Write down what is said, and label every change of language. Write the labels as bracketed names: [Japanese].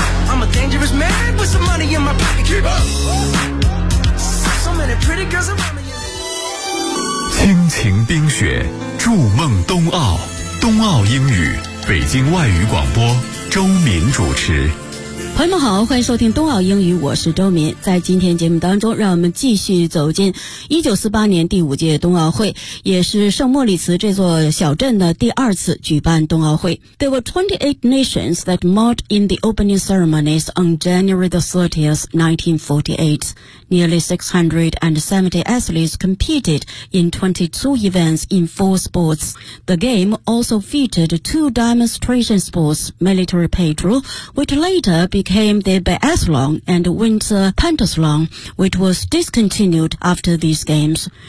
[English] I'm a dangerous man with some money in my pocket. Keep up. So many pretty girls around me. [Chinese] 亲情冰雪，筑梦冬奥，冬奥英语，北京外语广播，周敏主持。朋友们好，欢迎收听冬奥英语，我是周明。在今天节目当中，让我们继续走进1948年第五届冬奥会，也是圣莫里茨这座小镇的第二次举办冬奥会。 [English] There were 28 nations that marched in the opening ceremonies on January 30th, 1948. Nearly 670 athletes competed in 22 events in four sports. The game also featured two demonstration sports, military patrol, which later became the biathlon, and winter pentathlon, which was discontinued after these games.